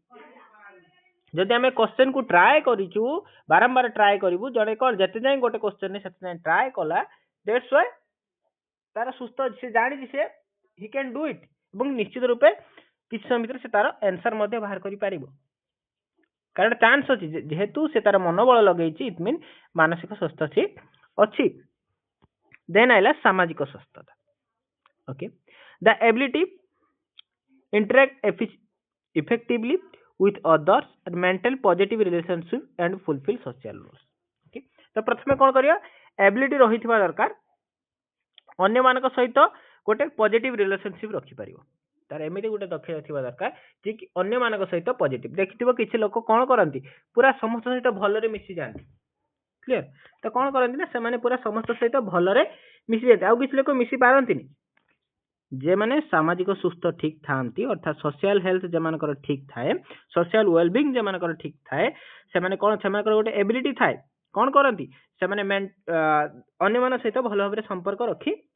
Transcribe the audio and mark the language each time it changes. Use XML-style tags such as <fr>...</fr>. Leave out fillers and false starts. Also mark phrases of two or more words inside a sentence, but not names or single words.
<or>ଯଦି ଆମେ କ୍ୱେଶ୍ଚନ କୁ ଟ୍ରାଏ କରିଛୁ ବାରମ୍ବାର ଟ୍ରାଏ କରିବୁ ଜଣେ କଣ ଯେତେ ଯାଏ ଗୋଟେ କ୍ୱେଶ୍ଚନ ସେତେ ଯାଏ ଟ୍ରାଏ କଲା</or> <en>that's why</en> <or>ତାର ସୁସ୍ଥ ସେ ଜାଣିଛି ସେ</or> <en>he can do it</en> <or>ଏବଂ ନିଶ୍ଚିତ ରୂପେ କିଛି ସମୟ ଭିତରେ ସେ ତାର ଆନ୍ସର ମଧ୍ୟ ବାହାର କରିପାରିବ କାରଣ ଚାନ୍ସ ଅଛି ଯେହେତୁ ସେ ତାର ମନୋବଳ ଲଗେଇଛି</or> <en>it means</en> <or>ମାନସିକ ସୁସ୍ଥ ସେ ଅଛି ଦେନ୍ ଆଇଲା ସାମାଜିକ ସୁସ୍ଥତା ଓକେ</or> <en>the ability interact effectively with others and maintain positive relationship and fulfill social roles okay</en> <or>ତ ପ୍ରଥମେ କଣ କରିବା ଏବିଲିଟି ରହିଥିବା ଦରକାର ଅନ୍ୟ ମାନଙ୍କ ସହିତ ଗୋଟେ</or> <en>positive relationship</en> <or>ରଖିପାରିବ ତାର ଏମିତି ଗୋଟେ ଦକ୍ଷତା ଥିବା ଦରକାର ଯେ କି ଅନ୍ୟ ମାନଙ୍କ ସହିତ ପଜିଟିଭ ଦେଖିଥିବ କିଛି ଲୋକ କଣ କରନ୍ତି ପୁରା ସମସ୍ତ ସହିତ ଭଲରେ ମିଶି ଯାଆନ୍ତି କ୍ଲିୟର ତ କଣ କରନ୍ତି ନା ସେମାନେ ପୁରା ସମସ୍ତ ସହିତ ଭଲରେ ମିଶି ଯାଆନ୍ତି ଆଉ କିଛି ଲୋକ ମିଶି ପାରନ୍ତିନି ଯେମାନେ ସାମାଜିକ ସୁସ୍ଥ ଠିକ ଥାଆନ୍ତି ଅର୍ଥାତ</or> <en>social health</en> <or>ଯେମାନଙ୍କର ଠିକ ଥାଏ</or> <en>social wellbeing</en> <or>ଯେମାନଙ୍କର ଠିକ ଥାଏ ସେମାନେ କଣ ସେମାନଙ୍କର ଗୋଟେ ଏବିଲିଟି ଥାଏ କଣ କରନ୍ତି ସେମାନେ ଅନ୍ୟମାନଙ୍କ ସହିତ ଭଲ ଭାବରେ ସମ୍ପର୍କ ରଖି</or>